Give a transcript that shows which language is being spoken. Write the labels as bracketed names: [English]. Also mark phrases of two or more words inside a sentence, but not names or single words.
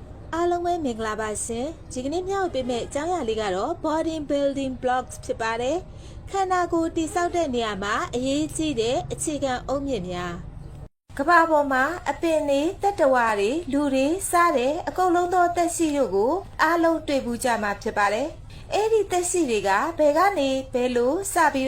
[Burmese] အားလုံးပဲမင်္ဂလာပါရှင်ဒီကနေ့မျှဝေပေးမယ့်အကြောင်းအရာလေးကတော့ [English] body building blocks [Burmese] ဖြစ်ပါတယ်ခန္ဓာကိုယ်တည်ဆောက်တဲ့နေရာမှာအရေးကြီးတဲ့အခြေခံအုတ်မြစ်များကမ္ဘာပေါ်မှာအပင်တွေ တက်တဝါတွေလူတွေစားတဲ့အကုန်လုံးသောသက်ရှိတို့ကိုအားလုံးတွေ့ဘူးကြမှာဖြစ်ပါတယ်အဲ့ဒီသက်ရှိတွေကဘယ်ကနေဘယ်လိုစပြီး